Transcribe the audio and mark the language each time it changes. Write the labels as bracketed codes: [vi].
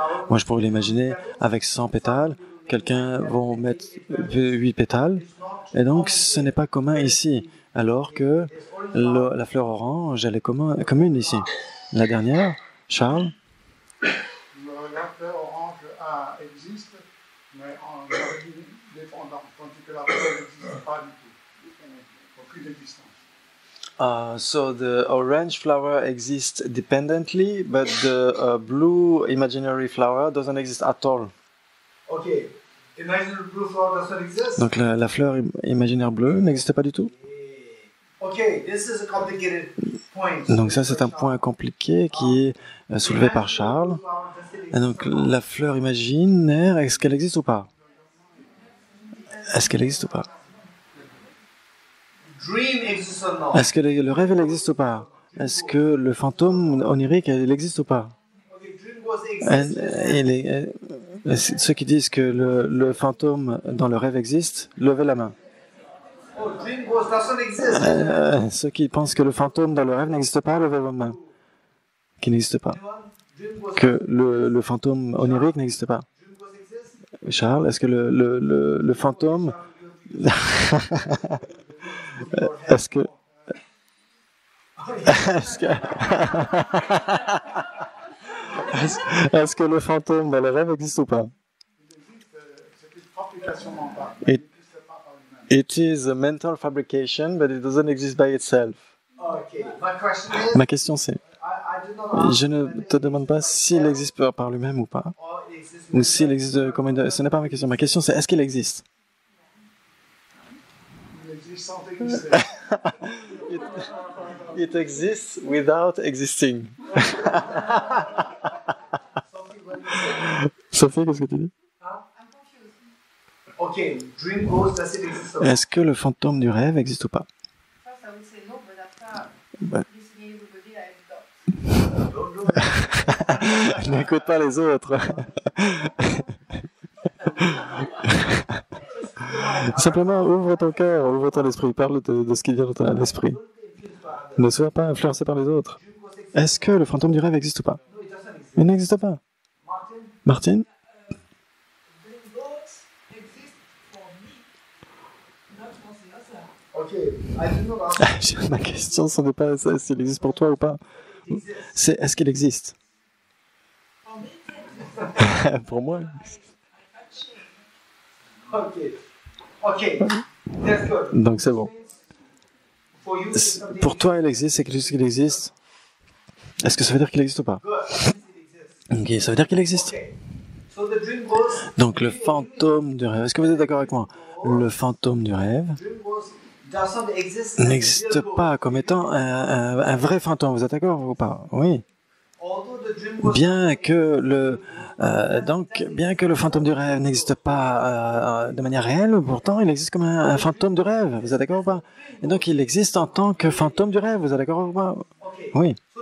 [fr] Moi, je pourrais l'imaginer avec 100 pétales, quelqu'un va mettre 8 pétales, et donc ce n'est pas commun ici, alors que la fleur orange, elle est commune ici. La dernière, Charles. La fleur orange existe, mais en origine dépendante, tandis que la fleur n'existe pas du tout. Aucune existence. [en] So the orange flower exists dependently, but the blue imaginary flower doesn't exist at all. Okay, imaginary blue flower doesn't exist. [fr] Donc la fleur imaginaire bleue n'existe pas du tout. [en] Okay, this is a complicated point. [fr] Donc ça c'est un point compliqué qui est soulevé par Charles. Et donc la fleur imaginaire, est-ce qu'elle existe ou pas? Est-ce qu'elle existe ou pas? [en] Dream exists or not? [fr] Est-ce que le rêve il existe ou pas? Est-ce que le fantôme onirique il existe ou pas? [en] Okay, dream was exist. [fr] Ceux qui disent que le fantôme dans le rêve existe, levez la main. [en] Oh, dream ghost doesn't exist. [fr] Ceux qui pensent que le fantôme dans le rêve n'existe pas, levez vos mains. Qui n'existe pas. [en] Dream ghost. [fr] Que le fantôme onirique n'existe pas. [en] Dream ghost exist. [fr] Charles, est-ce que le fantôme... Est-ce que... Est-ce que le fantôme dans le rêve existe ou pas? C'est une fabrication mentale. [en] It is a mental fabrication, but it doesn't exist by itself. Okay, my question is. [fr] Ma question c'est, [en] I do not ask [fr] je ne te demande pas s'il existe par lui-même ou pas, [en] or it exists. [fr] ou s'il existe comme une... Ce n'est pas ma question. Ma question c'est, est-ce qu'il existe? Il existe sans exister. [en] It exists without existing. [fr] Sophie, qu'est-ce que tu dis? [en] Okay, dream ghost does it exist or not? [fr] Est-ce que le fantôme du rêve existe ou pas? [en] First, I would say no, but after Bah. listening everybody, I doubt. [fr] N'écoute pas les autres. Simplement, ouvre ton cœur, ouvre ton esprit, parle de ce qui vient de ton esprit. Ne sois pas influencé par les autres. Est-ce que le fantôme du rêve existe ou pas? [en] No, it doesn't exist. [fr] Il n'existe pas. Martin? Martine? [en] Dream ghosts exist for me, not for the other. Okay, I do not ask. [fr] Ma question, ce n'est pas ça, s'il existe pour toi ou pas. C'est est-ce qu'il existe? [en] For me, it exists. [fr] Pour moi. [en] Okay. Okay, that's good. [fr] Donc c'est bon. [en] For you, it's something [fr] Pour toi, il existe, c'est quelque chose qui existe. Est-ce que ça veut dire qu'il existe ou pas? [en] good. Yes, it exists. [fr] Ok, ça veut dire qu'il existe. [en] Okay. So the dream ghost. [fr] Donc le fantôme du rêve, est-ce que vous êtes d'accord avec moi? Le fantôme du rêve [en] Dream ghost doesn't exist. as a [fr] n'existe [en] real ghost. [fr] pas comme étant un vrai fantôme, vous êtes d'accord ou pas? Oui. bien que le fantôme du rêve n'existe pas de manière réelle, pourtant il existe comme un fantôme du rêve. Vous êtes d'accord ou pas? Et donc il existe en tant que fantôme du rêve. Vous êtes d'accord ou pas? Oui.